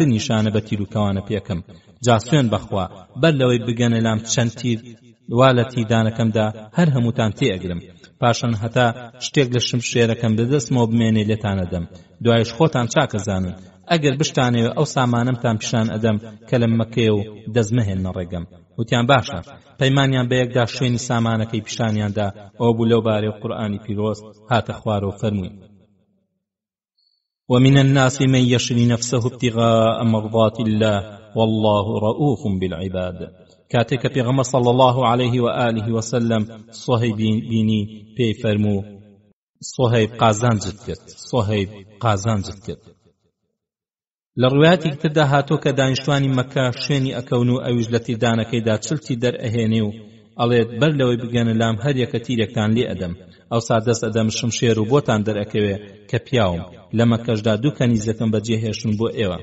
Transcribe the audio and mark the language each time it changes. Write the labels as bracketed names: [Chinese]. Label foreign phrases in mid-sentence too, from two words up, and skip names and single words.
[Central Kurdish] نیشانە بە تیر و کەوانە پێکەم جا سوێن بەخوا بەر لەوەی بگەنە لام چەند تیر وا لە تیردانەکەمدا هەر هەمووتان تێئەگرم پاشان هەتا شتێک لە شمشێرەکەم بدەستمەوە بمێنێ لێتانەدەم دوایش خۆتان چاکە زانن ئەگەر بشتانەوێ ئەو سامانەمتان پیشان ئەدەم کە لە مەکەیە و دەزمەهێنە ڕێگەم وتیان باشە پەیمانیان بەیەکدا شوێنی سامانەکەی پیشانیاندا ئەو بوو لەو بارەی قورئانی پیرۆز هاتە خوارەوە فەرمووی [Arabic] ومن الناس من يشري نفسه ابتغاء مرضات الله والله رؤوف بالعباد [Central Kurdish] کاتێک کە پێغەمبەر [Arabic] صلی الله عليه و آله وسلم [Central Kurdish] سوهەیب بینی پێی فەرموو سوهەیب قازانجت کرد لە ڕوایەتی تردا هاتۆ کە دانیشتوانی مەکە شوێنی ئەکەون و ئەویش لە تیردانەکەیدا چلتی دەرئەهێنێ و ئەڵێت بەر لەوەی بگەنە لام هەر یەکە تیرێکتان لێ ئەدەم ئەوسا دەست ئەدەم شمشێر و بۆتان دەرئەکەوێ کە پیاوم لە مەکەشدا دوو کەنیزەکەم بەجێهێشتن بۆ ئێوە